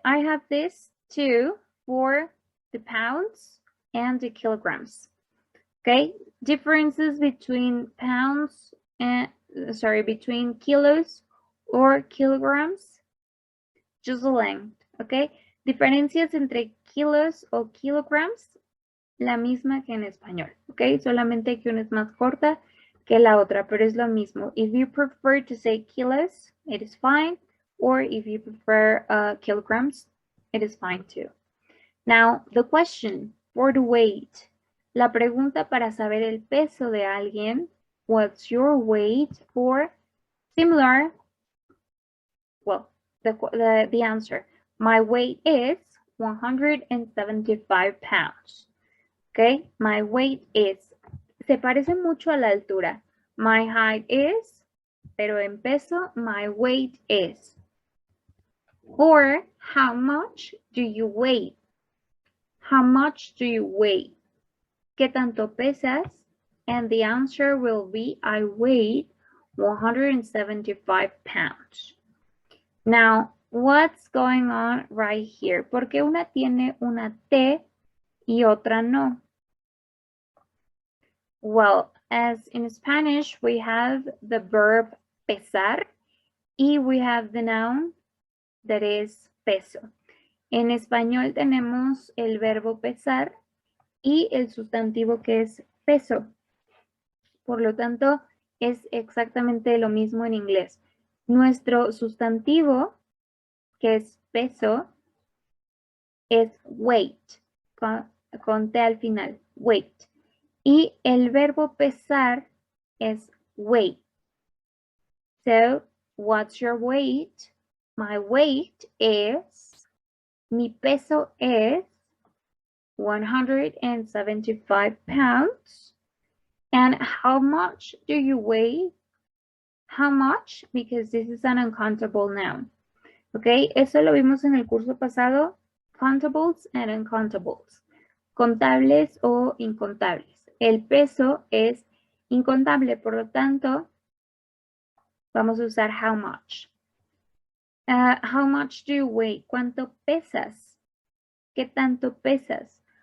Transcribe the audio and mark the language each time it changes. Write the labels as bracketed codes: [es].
[en] I have this too for the pounds and the kilograms. Okay, differences between pounds and, between kilos or kilograms, just the length, okay? [es] Diferencias entre kilos o kilograms, la misma que en español, okay? Solamente que una es más corta que la otra, pero es lo mismo. [en] If you prefer to say kilos, it is fine, or if you prefer kilograms, it is fine too. Now, the question for the weight. [es] La pregunta para saber el peso de alguien, [en] what's your weight? Or similar, well, the answer. My weight is 175 pounds. Okay, my weight is. [es] Se parece mucho a la altura. [en] My height is, [es] pero en peso, [en] my weight is. Or, how much do you weigh? How much do you weigh? [es] ¿Qué tanto pesas? [en] And the answer will be, I weigh 175 pounds. Now, what's going on right here? [es] ¿Por qué una tiene una T y otra no? [en] Well, as in Spanish, we have the verb pesar y we have the noun that is peso. [es] En español tenemos el verbo pesar y el sustantivo que es peso. Por lo tanto, es exactamente lo mismo en inglés. Nuestro sustantivo, que es peso, es weight, con T al final, weight. Y el verbo pesar es weigh. [en] So, what's your weight? My weight is, [es] mi peso es [en] 175 pounds. And how much do you weigh? How much? Because this is an uncountable noun. [es] Okay, eso lo vimos en el curso pasado. [en] Countables and uncountables. [es] Contables o incontables. El peso es incontable, por lo tanto, vamos a usar [en] how much. How much do you weigh? [es] ¿Cuánto pesas? ¿Qué tanto pesas?